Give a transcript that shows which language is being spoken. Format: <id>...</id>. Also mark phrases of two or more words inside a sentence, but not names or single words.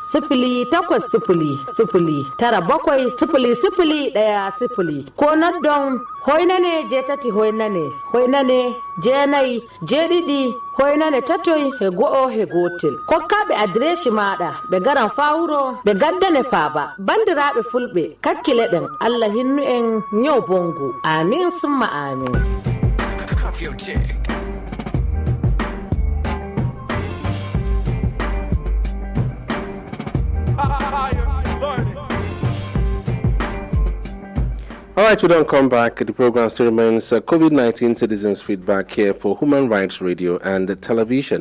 <ff>0800-9700-110 ko noddon hoynane jetati hoynane jeenayi jeeɗiɗi hoynane tatoy he go'o he gotel kokkaɓe adreshi maɗa ɓe garan fawuro ɓe gaddane faaba bandiraɓe fulɓe kakkileɗen Allah hinnu en nyaw bongo amin summa amin.</ff> <en>All right, we don't come back. The program still remains COVID-19 citizens' feedback here for Human Rights Radio and Television.</en>